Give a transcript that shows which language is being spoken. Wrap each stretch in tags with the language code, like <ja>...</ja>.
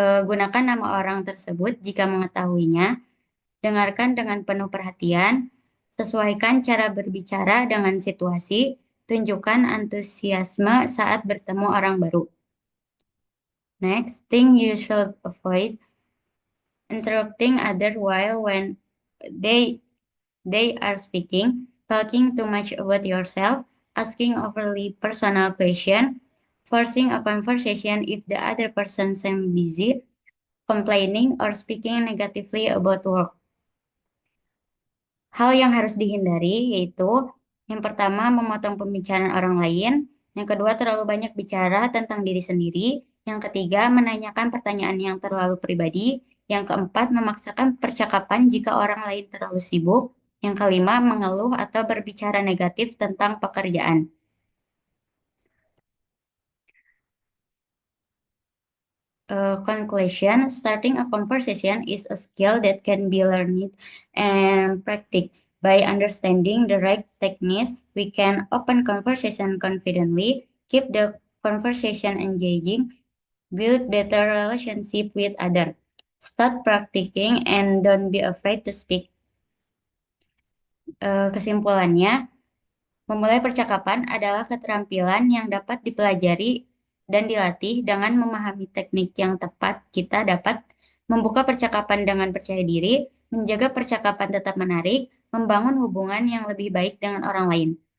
<id>Gunakan nama orang tersebut jika mengetahuinya. Dengarkan dengan penuh perhatian. Sesuaikan cara berbicara dengan situasi. Tunjukkan antusiasme saat bertemu orang baru.</id> <en>Next thing you should avoid, interrupting others while when they are speaking, talking too much about yourself, asking overly personal question, forcing a conversation if the other person seems busy, complaining or speaking negatively about work.</en> <id>Hal yang harus dihindari yaitu yang pertama memotong pembicaraan orang lain, yang kedua terlalu banyak bicara tentang diri sendiri, yang ketiga menanyakan pertanyaan yang terlalu pribadi, yang keempat memaksakan percakapan jika orang lain terlalu sibuk, yang kelima mengeluh atau berbicara negatif tentang pekerjaan.</id> <en>Conclusion, starting a conversation is a skill that can be learned and practiced. By understanding the right techniques, we can open conversation confidently, keep the conversation engaging, build better relationship with others. Start practicing and don't be afraid to speak.</en> <id>Kesimpulannya, memulai percakapan adalah keterampilan yang dapat dipelajari dan dilatih. Dengan memahami teknik yang tepat, kita dapat membuka percakapan dengan percaya diri, menjaga percakapan tetap menarik, membangun hubungan yang lebih baik dengan orang lain.</id>